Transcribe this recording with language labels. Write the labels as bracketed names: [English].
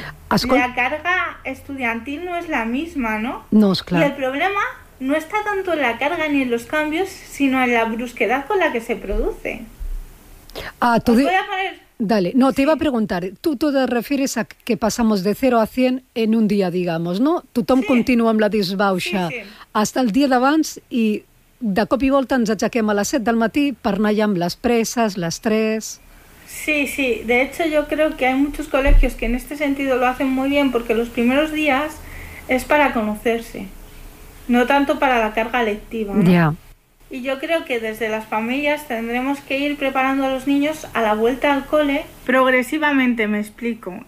[Spanish] La carga estudiantil no es la misma, ¿no? No, es claro. Y el problema no está tanto en la carga ni en los cambios, sino en la brusquedad con la que se produce. Ah, os voy a poner... Dale, no, te iba a preguntar, tú te refieres a que pasamos de 0 a 100 en un día, digamos, ¿no? [Catalan] Tothom continua amb la disbauxa hasta el dia d'abans i de cop i volta ens aixequem a les 7 del matí per anar ja amb les presses, les 3... [Spanish] Sí, sí, de hecho yo creo que hay muchos colegios que en este sentido lo hacen muy bien porque los primeros días es para conocerse, no tanto para la carga lectiva, ¿no? Ya. Y yo creo que desde las familias tendremos que ir preparando a los niños a la vuelta al cole progresivamente, me explico.